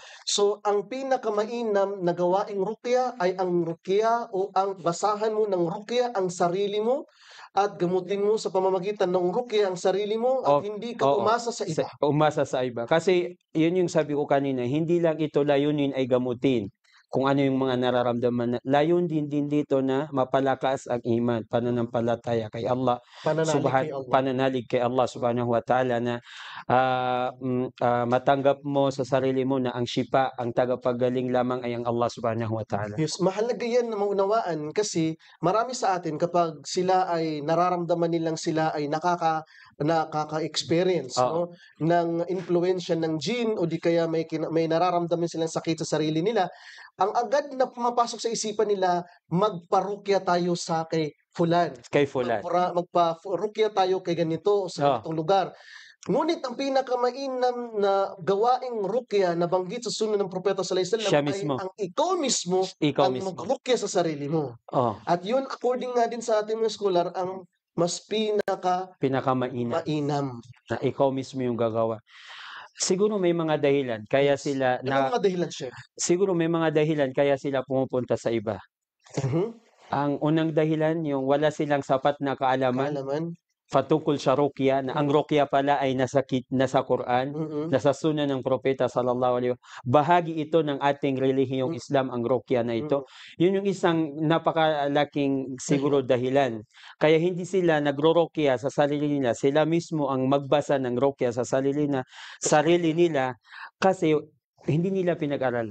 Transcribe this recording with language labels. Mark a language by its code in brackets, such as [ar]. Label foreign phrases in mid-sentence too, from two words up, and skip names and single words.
[tl] So ang pinakamainam na gawaing ruqya ay ang ruqya o ang basahan mo ng ruqya ang sarili mo at gamutin mo sa pamamagitan ng ruqya ang sarili mo at hindi ka umasa sa iba. Umasa sa iba. Kasi yun yung sabi ko kanina, hindi lang ito layunin ay gamutin kung ano yung mga nararamdaman. Layon din dito na mapalakas ang iman, pananampalataya kay Allah, pananalig kay Allah [ar] سبحانه وتعالى [tl] na matanggap mo sa sarili mo na ang shifa, ang tagapagaling lamang ay ang Allah [ar] سبحانه وتعالى. [tl] Yes, mahalaga yan na maunawaan kasi marami sa atin kapag sila ay nararamdaman nilang sila ay nakaka-experience no, ng influensya ng jinn o di kaya may nararamdaman silang sakit sa sarili nila, ang agad na pumapasok sa isipan nila, magparukya tayo sa kay fulan. Kay fulan. Magparukya tayo kay ganito sa ganitong lugar. Ngunit ang pinakamainam na gawaing rukya na banggit sa sunnah ng propeta [ar] صلى الله عليه وسلم [tl] ay ang ikaw mismo ang magrukya sa sarili mo. At yun, according nga din sa ating mga scholar, ang mas pinakamainam na ikaw mismo yung gagawa. Siguro may mga dahilan kaya sila mga dahilan, Chef? Siguro may mga dahilan kaya sila pumupunta sa iba. Ang unang dahilan, yung wala silang sapat na kaalaman patungkol sa ruqya, na ang ruqya pala ay nasa Quran, nasa sunnah ng propeta [ar] صلى الله عليه وسلم. [tl] Bahagi ito ng ating relihiyong Islam, ang ruqya na ito. Yun yung isang napakalaking siguro dahilan. Kaya hindi sila nagro-ruqya sa sarili nila, sila mismo ang magbasa ng ruqya sa sarili nila kasi hindi nila pinag-aralan.